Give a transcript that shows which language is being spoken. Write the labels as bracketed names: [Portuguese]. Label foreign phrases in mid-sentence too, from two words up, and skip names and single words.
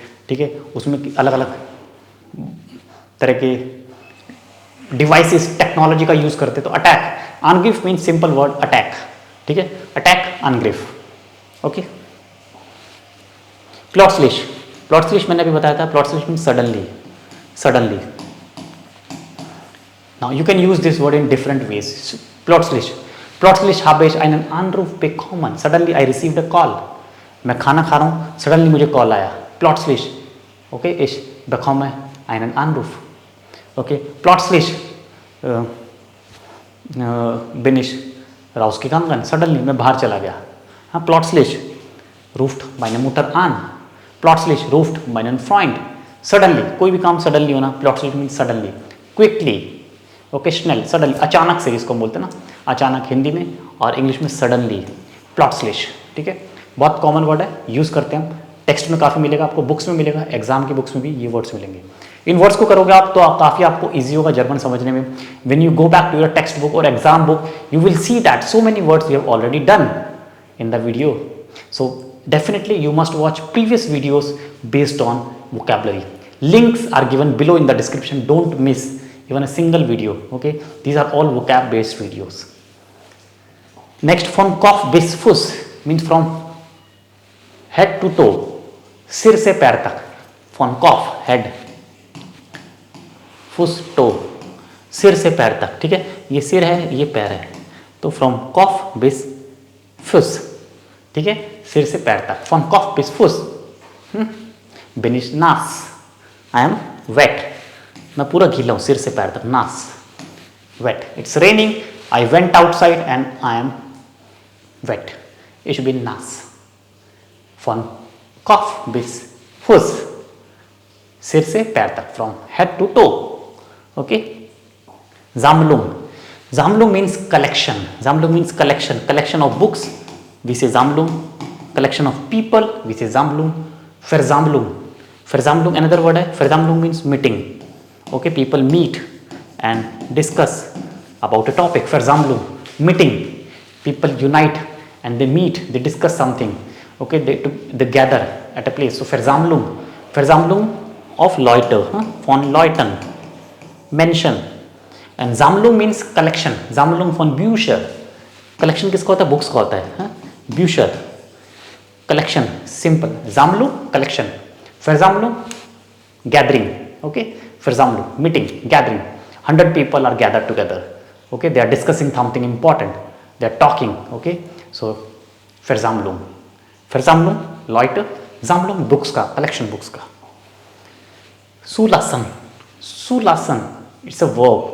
[Hindi] ठीक है, उसमें अलग अलग तरह के [English] devices, technology [Hindi] का यूज़ करते हैं. तो अटैक. [English] अनग्रिफ means simple word attack. [Hindi] ठीक है, अटैक, अनग्रिफ. ओके. प्लॉट्सलिश. प्लॉट्सलिश मैंने अभी बताया था. [English] प्लॉट्सलिश means suddenly, suddenly. Now you can use this word in different ways. [German] Plötzlich. Plötzlich habe ich einen Anruf bekommen. [English] Suddenly I received a call. [Hindi] मैं खाना खा रहा हूँ, सडनली मुझे कॉल आया. [German] Plötzlich. Okay, ich bekomme einen Anruf. Okay, plötzlich bin ich rausgegangen. [Hindi] सडनली मैं बाहर चला गया. हाँ, [German] plötzlich ruft meine Mutter an. Plötzlich ruft meinen Freund. [Hindi] सडनली, कोई भी काम सडनली होना. [English] Plötzlich means suddenly, quickly. [Hindi] ओके, स्नेल, सडनली, अचानक से इसको बोलते हैं ना, अचानक हिंदी में, और इंग्लिश में सडनली. [German] प्लॉट्सलिश. [Hindi] ठीक है, बहुत [English] common word [Hindi] है, यूज़ करते हैं हम. टेक्स्ट में काफ़ी मिलेगा आपको, बुक्स में मिलेगा, एग्जाम की बुक्स में भी ये वर्ड्स मिलेंगे. इन वर्ड्स को करोगे आप तो काफ़ी आपको ईजी होगा जर्मन समझने में. [English] when you go back to your text book और exam book, you will see that so many words you have already done in the video. So definitely you must watch previous videos based on vocabulary. Links are given below in the description. Don't miss even a single video. Okay, these are all vocab based videos. Next, from [German] Kopf bis Fuß [English] means from head to toe, [Hindi] सिर से पैर तक. [English] From Kopf head, Fuß toe, [Hindi] सिर से पैर तक. ठीक है, ये सिर है, ये पैर है, तो from [German] Kopf bis Fuß. [Hindi] ठीक है, सिर से पैर तक. फ्रॉम [German] Kopf bis Fuß. bin ich nass. [English] I am wet. [Hindi] मैं पूरा गीला हूँ सिर से पैर तक. [German] nass, [English] wet. It's raining. I went outside and I am wet. [German] Ich bin nass. Von Kopf bis Fuß. [Hindi] सिर से पैर तक. [English] From head to toe. Okay. Sammlung. Sammlung means collection. Sammlung means collection. Collection of books. We say Sammlung. Collection of people. We say Sammlung. Versammlung. Versammlung another word है. Versammlung means meeting. Okay, people meet and discuss about a topic. Versammlung, meeting. People unite and they meet. They discuss something. Okay, they gather at a place. So Versammlung. Versammlung of Leute. [German] Von Leuten. [English] Mention. And Sammlung means collection. [German] Sammlung von Bücher. [Hindi] Collection किसका होता है? बुक्स का होता है. [German] Bücher. [English] Collection, simple. Sammlung, collection. Versammlung, gathering. Okay, Versammlung, meeting, gathering. 100 people are gathered together. Okay, they are discussing something important. They are talking. Okay, so Versammlung. [German] Versammlung, Leute. Sammlung, [Hindi] books का, [English] collection books [Hindi] का. [German] Zulassen. Zulassen, [English] it's a verb.